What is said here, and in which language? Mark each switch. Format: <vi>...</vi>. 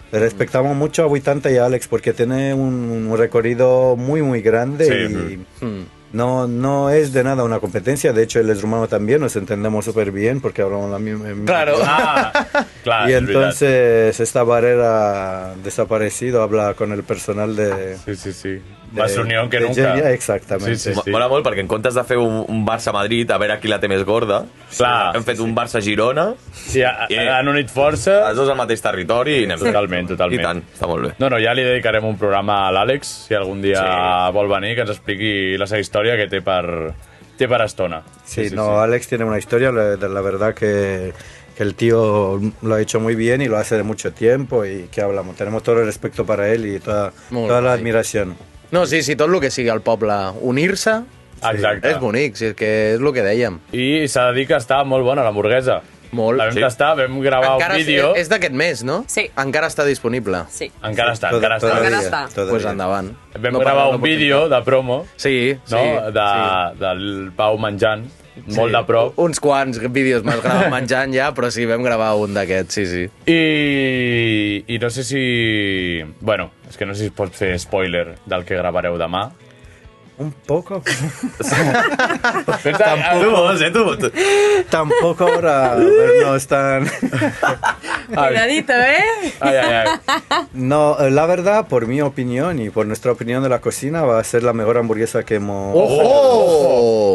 <es>Respetamos mucho a 80 y a Alex porque tiene un recorrido muy grande Sí. y no es de nada una competencia. De hecho, él es rumano también, nos entendemos súper bien porque hablamos la misma. Claro.</es> <ca>clar,</ca> <es>Y</es> <ca>és veritat.</ca> <es>entonces esta barrera desaparecido, habla con el personal de... Sí. Más unión que de nunca. Genia, exactamente. Sí.</es> <ca>Mola molt perquè en comptes de fer un Barça-Madrid a veure qui la té més gorda, Clar. hem fet un Barça-Girona, Sí, han unit força. els dos al mateix territori i anem Totalment. I tant, està molt bé. No, ja li dedicarem un programa a l'Àlex, si algun dia vol venir, que ens expliqui la seva història que té per té per estona.</ca> <es>Sí, Alex tiene una historia, la verdad que el tío lo ha hecho muy bien y lo hace de mucho tiempo y que hablamos, tenemos todo el respeto para él y toda la admiración.</es> <ca>No, sí, tot el que sigui al poble unir-se Exacte. és bonic, si és que és el que dèiem. I s'ha de dir que està molt bona l'hamburguesa. Molt. La vam tastar, vam gravar un vídeo. És d'aquest mes, no? Sí. Encara està disponible. Sí. Encara està. Pues endavant. Vam gravar un vídeo de promo, Sí, no? Del Pau menjant, molt de prop. Uns quants vídeos m'has gravat menjant ja, però sí, vam gravar un d'aquests, sí. I no sé si... Bueno, és que no sé si es pot fer spoiler del que gravareu demà.</ca> <es>Un poco. Tampoco. Tampoco ahora vernos tan... Cuidadito, ¿eh? Ay. No, la verdad, por mi opinión y por nuestra opinión de la cocina, va a ser la mejor hamburguesa que hemos... ¡Oh!</es>